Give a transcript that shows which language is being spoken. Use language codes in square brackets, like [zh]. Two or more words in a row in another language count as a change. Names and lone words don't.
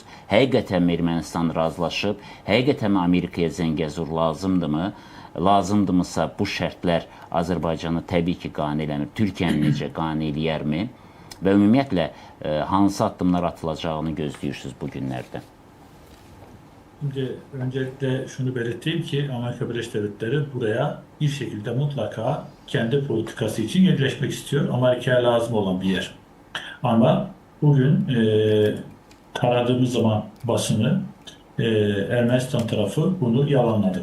[az] Həqiqətən Ermənistan razılaşıb? Həqiqətən Amerikaya Zəngəzur lazımdırmı? Lazımdırmısa bu şərtlər Azərbaycanı təbii ki, qane eləmir. Türkiyəni necə qane eləyərmi? Və ümumiyyətlə, hansı addımlar atılacağını gözləyirsiniz bu günlərdə? [tr] Şimdi öncelikle şunu belirteyim ki Amerika Birleşik Devletleri buraya bir şekilde mutlaka kendi politikası için yerleşmek istiyor. Amerika'ya lazım olan bir yer. Ama bugün taradığımız zaman basını Ermenistan tarafı bunu yalanladı.